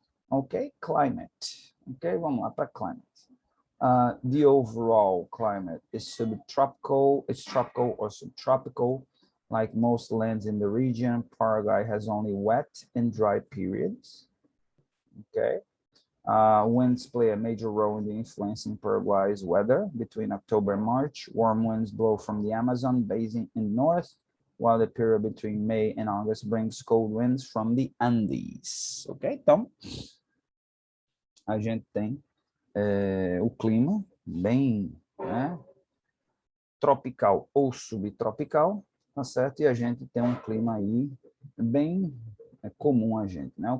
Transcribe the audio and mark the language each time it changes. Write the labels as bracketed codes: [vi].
[pt] Ok, climate. Ok, vamos lá para climate. [en] The overall climate is subtropical, it's tropical or subtropical. Like most lands in the region, Paraguay has only wet and dry periods. Okay. Winds play a major role in the influencing Paraguay's weather. Between October and March, warm winds blow from the Amazon basin in north, while the period between May and August brings cold winds from the Andes. Ok? [pt] Então, a gente tem o clima bem, né, tropical ou subtropical, tá certo? E a gente tem um clima aí bem comum a gente, né?